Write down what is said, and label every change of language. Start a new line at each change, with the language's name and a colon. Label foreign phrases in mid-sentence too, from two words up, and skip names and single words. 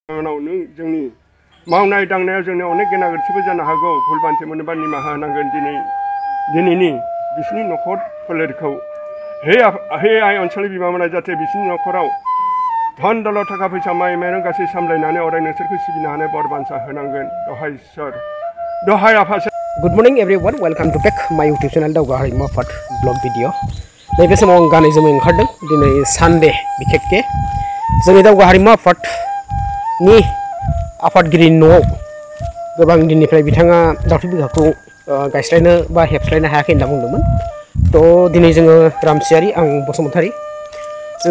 Bodo: उनाव नों जोंनि मावनाय दांनायाव जोंनि अनेक गेना गोरोन्थिबो जानो हागौ भुल बान्थि मोनोबा निमाहा होनांगोन दिनैनि बिसिनि न'खर फोलेरखौ हे आइ अनसलनि बिमामोना जाहाथे बिसिनि न'खराव धन दौलत थाखा फैसा माइ माइरं गासै सामलायनानै अराय नोंसोरखौ सिबिनो हानाय बर बान्सा होनांगोन दहाय इसोर दहाय आफा।
English: good morning everyone welcome to back my YouTube channel
Bodo: दावगा हारिमु आफाद ब्लग भिडिअ नैबे समाव आं गानै जोमै ओंखारदों दिनै सानडे बिखेकके जोंनि दावगा हारिमु आफादनि आफादगिरि न'आव गोबां दिननिफ्राय बिथाङा दावथु बिखाखौ गायस्लायनो बा हेबस्लायनो हायाखै होनना बुंदोंमोन तो दिनै जोङो रामसियारि आं बसुमतारी जों